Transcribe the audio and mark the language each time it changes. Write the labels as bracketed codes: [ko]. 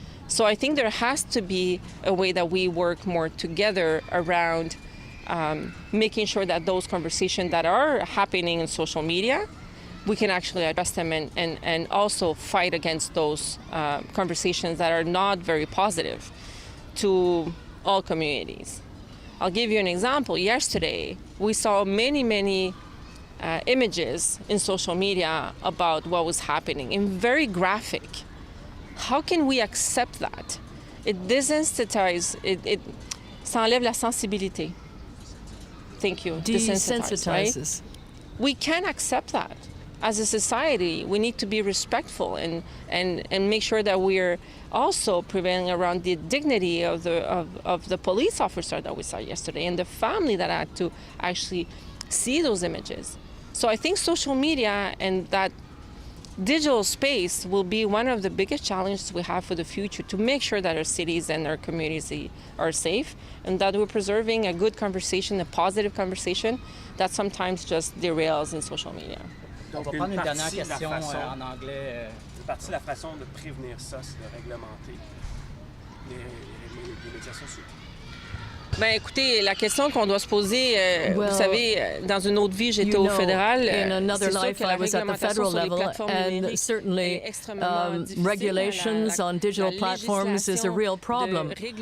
[en] So I think there has to be a way that we work more together around making sure that those conversations that are happening in social media, we can actually address them and also fight against those conversations that are not very positive to all communities. I'll give you an example. Yesterday, we saw many images in social media about what was happening, and very graphic. How can we accept that? It desensitizes, [fr] ça enlève la sensibilité. [en] Thank you. Desensitizes. Right? We can't accept that. As a society, we need to be respectful and make sure that we're also prevailing around the dignity of the police officer that we saw yesterday and the family that had to actually see those images. So I think social media and that digital space will be one of the biggest challenges we have for the future to make sure that our cities and our communities are safe and that we're preserving a good conversation, a positive conversation that sometimes just derails in social media. [fr] On va prendre une dernière question en anglais. C'est partie de la façon de prévenir ça, c'est de réglementer les médias sociaux. Ben écoutez, la question qu'on doit se poser, vous savez, dans une autre vie, j'étais au fédéral. [en] In another life, I was at the federal level, and certainly regulations on digital platforms is a real problem.